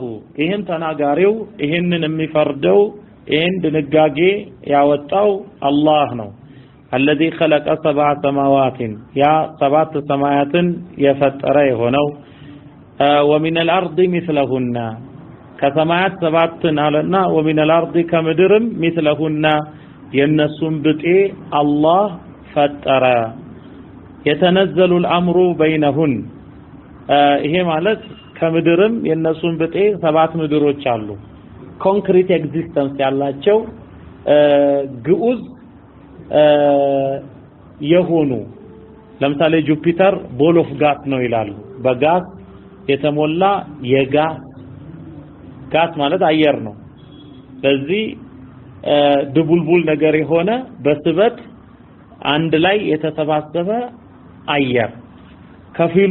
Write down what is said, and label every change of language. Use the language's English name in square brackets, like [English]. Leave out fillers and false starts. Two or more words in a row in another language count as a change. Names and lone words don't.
[Amharic] ይሄን ተናጋሪው ይሄንን የሚፈርደው ይሄን ድንጋጌ ያወጣው አላህ ነው [Arabic] الذي خلق [Amharic] 7 [Arabic] سماوات يا [Amharic] 7 ሰማያትን የፈጠረ የሆነው [Arabic] ومن الارض مثلهن [Amharic] ከሰማያት 7 አለና [Arabic] ومن الارض [Amharic] ከምድርም مثلهن የነሱም ብጤ አላህ ፈጠረ [Arabic] يتنزل الامر بينهن [Amharic] ይሄ ማለት ከምድርም የነሱም ብጤ 7 ምድሮች አሉ [English] concrete existence [Amharic] ያላቸው ግዑዝ የሆኑ ለምሳሌ ጁፒተር [English] ball of gas [Amharic] ነው ይላሉ በጋስ የተሞላ ጋስ ማለት አየር ነው ስለዚህ ድቡልቡል ነገር የሆነ በስበት አንድ ላይ የተሰባሰበ አየር ከፊሉ